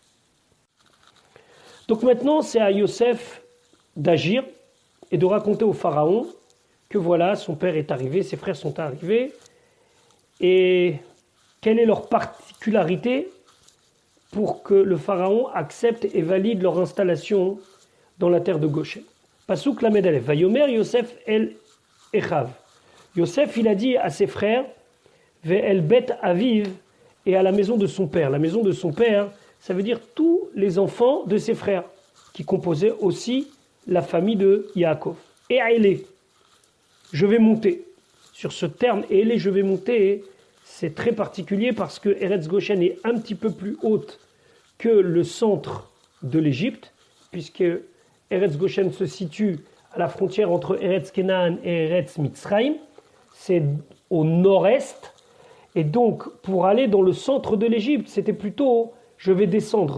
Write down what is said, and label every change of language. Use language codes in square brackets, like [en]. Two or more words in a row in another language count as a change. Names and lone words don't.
[fr] Donc maintenant, c'est à Yosef d'agir et de raconter au pharaon que voilà, son père est arrivé, ses frères sont arrivés, et quelle est leur particularité pour que le pharaon accepte et valide leur installation dans la terre de Goshen. [he] פסוק למד אלף, ויאמר יוסף אל אחיו. [fr] Yosef, il a dit à ses frères, [he] ואל בית אביו, [fr] et à la maison de son père. La maison de son père, ça veut dire tous les enfants de ses frères, qui composaient aussi la famille de Yaakov. Et Aélé. je vais monter. Sur ce terme, Élé, je vais monter, c'est très particulier parce que Eretz Goshen est un petit peu plus haute que le centre de l'Égypte, puisque Eretz Goshen se situe à la frontière entre Eretz Kenaan et Eretz Mitzrayim, c'est au nord-est, et donc pour aller dans le centre de l'Égypte, c'était plutôt je vais descendre.